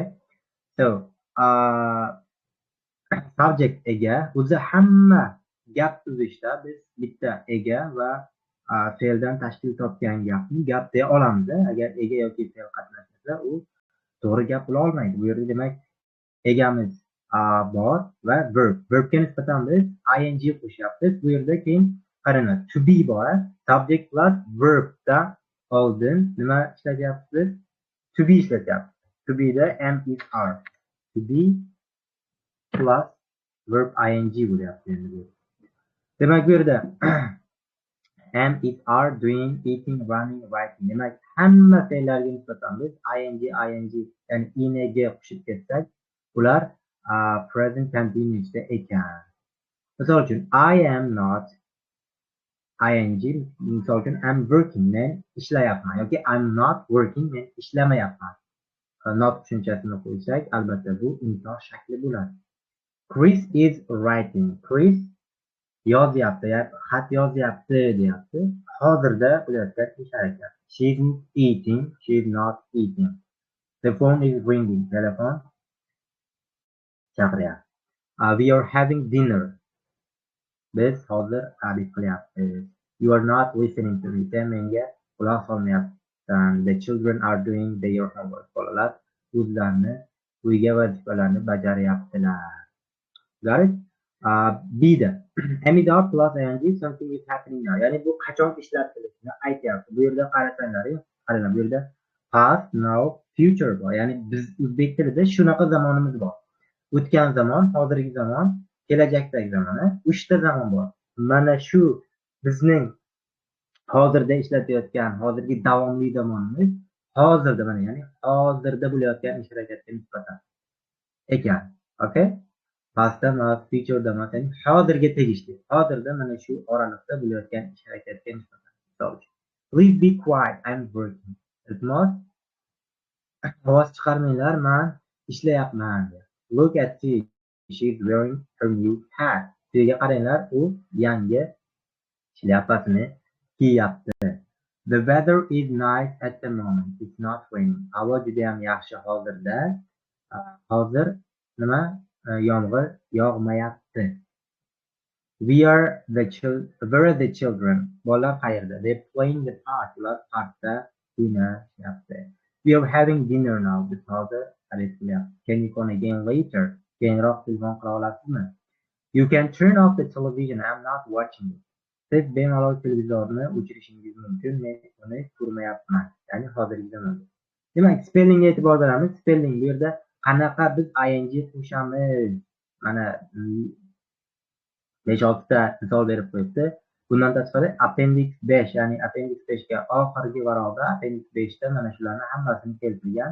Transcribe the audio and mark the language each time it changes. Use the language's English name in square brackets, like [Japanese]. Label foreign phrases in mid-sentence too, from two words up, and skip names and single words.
[Uzbek] So, subject ega, o'zi hamma gap tuzishda biz bitta ega va fe'ldan tashkil topgan gapni gap deya olamiz. Agar ega yoki fe'l qatnashmasa, u to'g'ri gap bo'la olmaydi. Bu yerda demak egamiz bor va verb. Verbga nisbatan biz ing qo'shyapmiz. Bu yerda keyin qaranglar, [English] to be [Uzbek] bor. [English] Subject plus verbdan [Uzbek] oldin nima ishlatyapmiz? [English] To be [Uzbek] ishlatyapmiz. [English] To be [Uzbek] da [English] am, is, are. To be plus verb ing [Uzbek] bo'lyapti endi. Demak bu yerda [English] am, is, are, doing, eating, running, writing. [Uzbek] Demak hamma fe'llarga nisbatan biz ing ya'ni ing qo'shib ketsak, ular [English] present continuous'da [Uzbek] ekan. Misol uchun [English] I am not ing, [Uzbek] misol uchun [English] I'm working, [Uzbek] men ishlayapman yoki [English] I'm not working, [Uzbek] men ishlamayapman. Not tushunchasini qo'ysak, albatta bu inson shakli bo'ladi. [English] Chris is writing. [Uzbek] Chris yozyapti, xat yozyapti deyapti. Hozirda bo'layotgan ish harakat. [English] She isn't eating, she is not eating. The phone is ringing. [Uzbek] Telefon chaqiryapti. [English] We are having dinner. [Uzbek] Biz hozir ta'rif qilyapmiz. [English] You are not listening to me. [Uzbek] Sen menga quloq solmayapsan. [English] The children are doing their homework. [Uzbek] Bolalar o'zlarini uyga vazifalarni bajaryaptilar. [English] Got it? B'da amidor plus ing something is happening now. [Uzbek] Ya'ni bu qachon ishlatilishini aytyapti. Bu yerda qarasanglar, qaranglar, bu yerda [English] past, now, future [Uzbek] bor. Ya'ni biz o'zbek tilida shunaqa zamonimiz bor. O'tgan zamon, hozirgi zamon, kelajakdagi zamon. 3 ta zamon bor. Mana shu bizning hozirda ishlatayotgan hozirgi davomli zamonimiz hozirda, mana ya'ni hozirda bo'layotgan ish harakatga nisbatan ekan. [English] Okay? [Uzbek] Pastda emas, future'da emas, ya'ni hozirga tegishli. Hozirda mana shu oraliqda bo'layotgan ish harakatga nisbatan. Misol uchun, [English] please be quiet, I'm working. [Uzbek] Iltimos, ovoz chiqarmanglar, men ishlayapman. [English] Look at she, she's wearing her new hat. [Uzbek] Siga qaranglar, u yangi shlyapasini kiyapti. [English] The weather is nice at the moment. It's not raining. [Uzbek] Havo juda ham yaxshi hozirda. Hozir nima? Yomg'ir yog'mayapti. [English] Where are the children? [Uzbek] Bolalar qayerda? [English] They're playing the park. [Uzbek] Ular parkda o'ynashyapti. [English] We are having dinner now. [Uzbek] Biz hozir xarid qilyapmiz. [English] Can you come again later? [Uzbek] Keyinroq telefon qila olasizmi? [English] You can turn off the television. I'm not watching it. [Uzbek] Siz bemalol televizorni o'chirishingiz mumkin. Men uni ko'rmayapman. Ya'ni hozirgi zamonda. Demak, spellingga e'tibor beramiz. Spelling bu yerda qanaqa biz ing qo'shamiz? Mana 5-6 ta misol berib qo'yibdi. Bundan tashqari appendix 5, ya'ni appendix 5 ga oxirgi varaqda appendix 5 da mana shularni hammasini keltirgan.